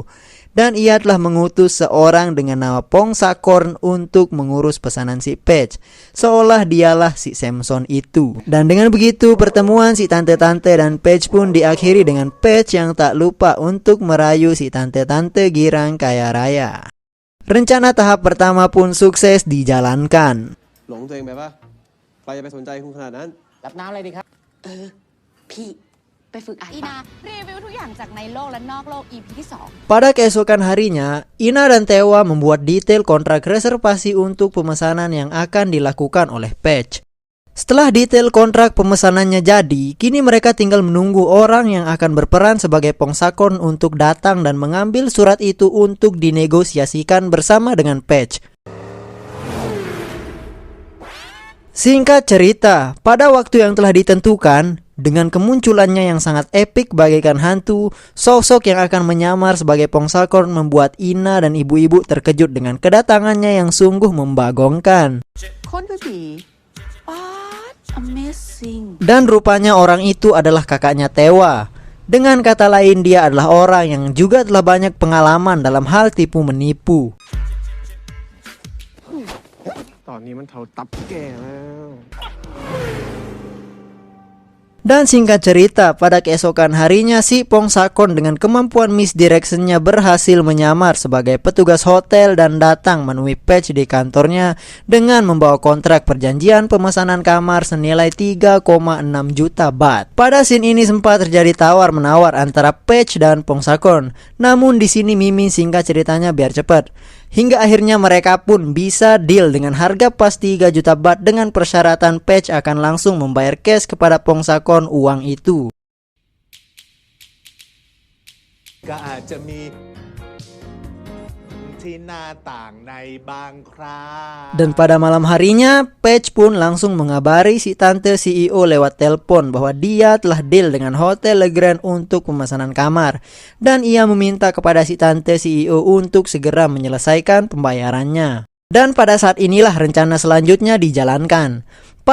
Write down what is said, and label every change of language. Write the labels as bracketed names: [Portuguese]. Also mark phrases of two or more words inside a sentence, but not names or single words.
[Indonesian] Dan ia telah mengutus seorang dengan nama Pong Sakorn untuk mengurus pesanan si Paige, seolah dialah si Samson itu. Dan dengan begitu, pertemuan si tante-tante dan Paige pun diakhiri dengan Paige yang tak lupa untuk merayu si tante-tante Girang Kaya Raya. Rencana tahap pertama pun sukses dijalankan. [Thai] หลงตัวเองไปปะใครจะไปสนใจคุณขนาดนั้น รับน้ำอะไรดีครับ พี่ไปฝึกอ่าน อีนารีวิวทุกอย่างจากในโลกและนอกโลก EP ที่ 2 [Indonesian] Pada keesokan harinya, Ina dan Tewa membuat detail kontrak reservasi untuk pemesanan yang akan dilakukan oleh Paige. Setelah detail kontrak pemesanannya jadi, kini mereka tinggal menunggu orang yang akan berperan sebagai Pong Sakorn untuk datang dan mengambil surat itu untuk dinegosiasikan bersama dengan Paige. Singkat cerita, pada waktu yang telah ditentukan, dengan kemunculannya yang sangat epik bagaikan hantu, sosok yang akan menyamar sebagai Pong Sakorn membuat Ina dan ibu-ibu terkejut dengan kedatangannya yang sungguh membagongkan. [Thai] คนดูดีป๊าด amazing [Indonesian] Dan rupanya orang itu adalah kakaknya Tewa. Dengan kata lain, dia adalah orang yang juga telah banyak pengalaman dalam hal tipu menipu. [Thai] ตอนนี้มันเท่าตับแก่แล้ว [Indonesian] Dan singkat cerita, pada keesokan harinya si Pong Sakorn dengan kemampuan misdirectionnya berhasil menyamar sebagai petugas hotel dan datang menemui Paige di kantornya dengan membawa kontrak perjanjian pemesanan kamar senilai 3,6 juta baht. Pada scene ini sempat terjadi tawar-menawar antara Paige dan Pong Sakorn. Namun di sini mimin singkat ceritanya biar cepat. Hingga akhirnya mereka pun bisa deal dengan harga pas 3 juta baht dengan persyaratan Paige akan langsung membayar cash kepada Pong Sakorn uang itu. [Thai] ก็อาจจะมีที่หน้าต่างในบางครา [Indonesian] Dan pada malam harinya, Paige pun langsung mengabari si tante CEO lewat telepon bahwa dia telah deal dengan Hotel Le Grand untuk pemesanan kamar. Dan ia meminta kepada si tante CEO untuk segera menyelesaikan pembayarannya. Dan pada saat inilah rencana selanjutnya dijalankan.